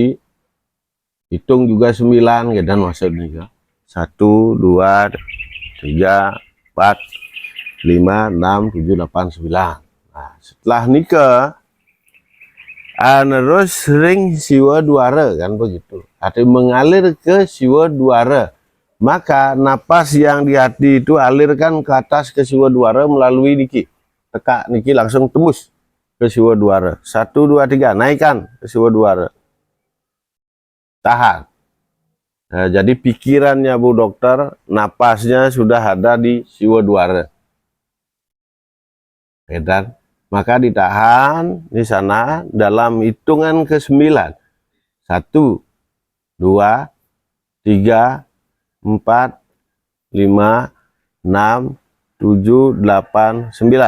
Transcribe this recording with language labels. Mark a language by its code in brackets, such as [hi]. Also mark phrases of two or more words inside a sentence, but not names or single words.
[id] Hitung juga 9, dan maksudnya 1, 2, 3, 4, 5, 6, 7, 8, 9. Nah, setelah nikah, terus sering siwa duara kan begitu. Hati mengalir ke siwa duara. Maka napas yang di hati itu alirkan ke atas ke siwa duara melalui niki. [ban] Teka niki [id] langsung tembus ke siwa duara. 1, 2, 3, naikkan ke siwa duara. Tahan. Nah, jadi pikirannya Bu Dokter, napasnya sudah ada di siwa duara. Dan maka ditahan di sana dalam hitungan ke-9. 1, 2, 3, 4, 5, 6, 7, 8, 9.